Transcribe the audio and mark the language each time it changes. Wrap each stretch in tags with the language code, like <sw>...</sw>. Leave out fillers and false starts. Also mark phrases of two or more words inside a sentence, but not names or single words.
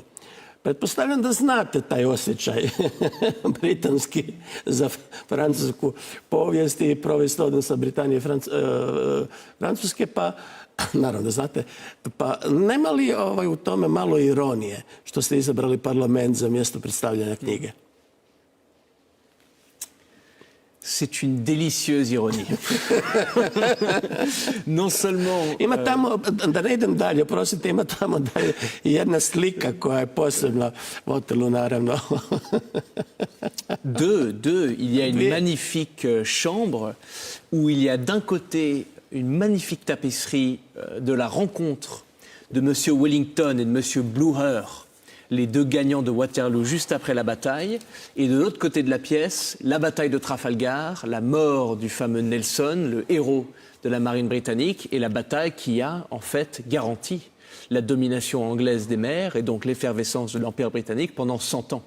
<hr>Pretpostavljam da znate taj osjećaj britanski za francusku povijest i provijest odnosa Britanije i Francuske, pa naravno da znate, pa nema li u tome malo ironije što ste izabrali parlament za mjesto predstavljanja knjige?</hr> <fr>C'est une délicieuse ironie. Non seulement...</fr> <hr>Ima tamo, da ne idem dalje, prosite, ima tamo dalje jedna slika koja je posebna u hotelu, naravno.</hr> <fr>Deux. Il y a une magnifique chambre où il y a d'un côté une magnifique tapisserie de la rencontre de M. Wellington et de M. Blücher, les 2 gagnants de Waterloo juste après la bataille, et de l'autre côté de la pièce, la bataille de Trafalgar, la mort du fameux Nelson, le héros de la marine britannique, et la bataille qui a en fait garanti la domination anglaise des mers et donc l'effervescence de l'Empire britannique pendant 100 ans.</fr>